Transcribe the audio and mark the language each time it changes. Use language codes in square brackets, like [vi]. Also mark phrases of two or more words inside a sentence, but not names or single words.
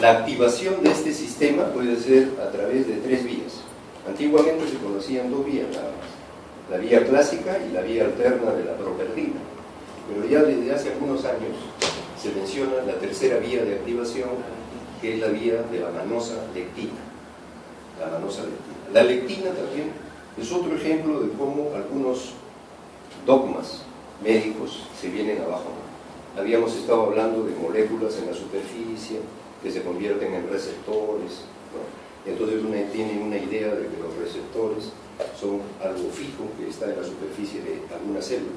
[es] La activación de este sistema puede ser a través de 3 vías. Antiguamente se conocían 2 vías nada más, la vía clásica y la vía alterna de la properdina, pero ya desde hace algunos años se menciona la tercera vía de activación, que es la vía de la manosa lectina. La manosa lectina. La lectina también es otro ejemplo de cómo algunos dogmas médicos se vienen abajo. Habíamos estado hablando de moléculas en la superficie que se convierten en receptores, ¿no? Entonces uno tiene una idea de que los receptores son algo fijo que está en la superficie de alguna célula.